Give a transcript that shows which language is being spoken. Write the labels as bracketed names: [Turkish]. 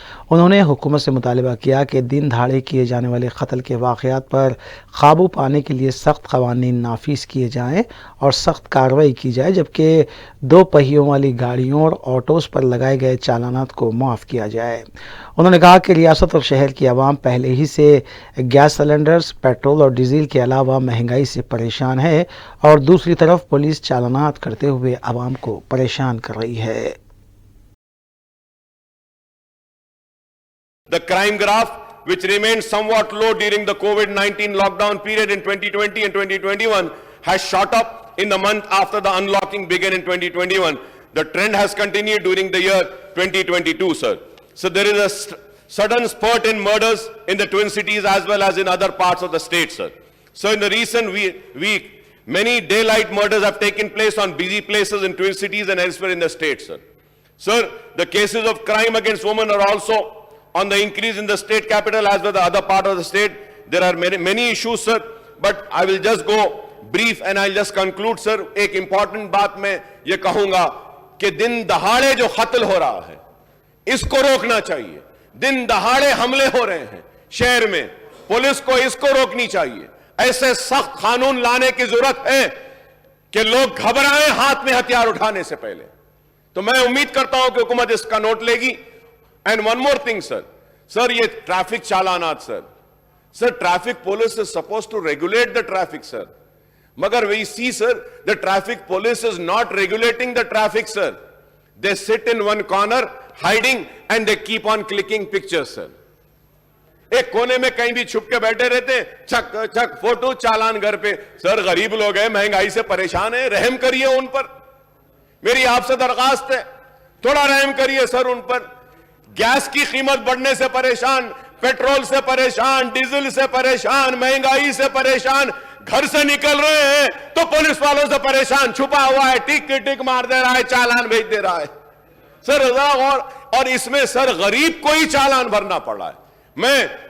[Urdu] انہوں نے حکومت سے مطالبہ کیا کہ دن دہاڑے کیے جانے والے قتل کے واقعات پر قابو پانے کے لیے سخت قوانین نافذ کیے جائیں اور سخت کارروائی کی جائے، جبکہ 2 پہیوں والی گاڑیوں اور آٹوز پر لگائے گئے چالانات کو معاف کیا جائے۔ انہوں نے کہا کہ ریاست اور شہر کی عوام پہلے ہی سے گیس سلنڈرز، پیٹرول اور ڈیزل کے علاوہ مہنگائی سے پریشان ہے، اور دوسری طرف پولیس چالانات کرتے ہوئے عوام کو پریشان کر رہی ہے۔ [English] The crime graph, which remained somewhat low during the COVID-19 lockdown period in 2020 and 2021, has shot up in the month after the unlocking began in 2021. The trend has continued during the year 2022, sir. So there is a sudden spurt in murders in the Twin Cities as well as in other parts of the state, sir. So in the recent week, many daylight murders have taken place on busy places in Twin Cities and elsewhere in the state, sir. Sir, the cases of crime against women are also on the increase in the state capital as well as the other part of the state. There are many issues, sir, but I will just go brief and I'll just conclude, sir. [Urdu] ایک important بات میں یہ کہوں گا کہ دن دہاڑے جو قتل ہو رہا ہے اس کو روکنا چاہیے۔ دن دہاڑے حملے ہو رہے ہیں شہر میں، پولیس کو اس کو روکنی چاہیے۔ ایسے سخت قانون لانے کی ضرورت ہے کہ لوگ گھبرائیں ہاتھ میں ہتھیار اٹھانے سے پہلے۔ تو میں امید کرتا ہوں کہ حکومت اس کا نوٹ لے گی۔ [English] And one more thing, sir. Sir, یہ traffic چالانات, sir. Sir, traffic police is supposed to regulate the traffic, sir. Magar we see, sir, the traffic police is not regulating the traffic, sir. They sit in one corner, hiding, and they keep on clicking pictures, sir. [Urdu] ایک کونے میں کہیں بھی چھپ کے بیٹھے رہتے ہیں، چھک چھک فوٹو چالان گھر پہ۔ سر غریب لوگ ہیں، مہنگائی سے پریشان ہیں، رحم کریے ان پر۔ میری آپ سے درخواست ہے، تھوڑا رحم کریے سر ان پر۔ گیس کی قیمت بڑھنے سے پریشان، پیٹرول سے پریشان، ڈیزل سے پریشان، مہنگائی سے پریشان، گھر سے نکل رہے ہیں تو پولیس والوں سے پریشان، چھپا ہوا ہے، ٹک ٹک مار دے رہا ہے، چالان بھیج دے رہا ہے۔ سر اور اس میں سر غریب کو ہی چالان بھرنا پڑا ہے۔ میں